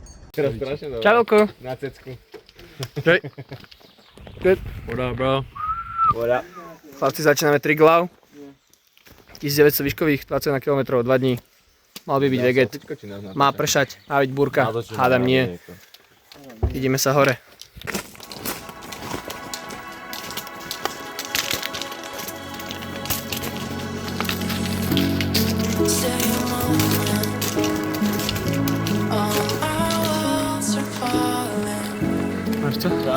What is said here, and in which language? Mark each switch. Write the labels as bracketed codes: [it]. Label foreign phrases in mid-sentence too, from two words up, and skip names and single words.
[sk] Teraz strašne dobré. Čauko. Na cecku. Hej. [en] Good. What up, bro? [sk] Voda. Chlapci, začíname Triglav. 1900 výškových, 21 km, 2 dní. Mal by byť veget. Má pršať, má byť búrka. Hádam nie. Ideme sa hore. Máš co?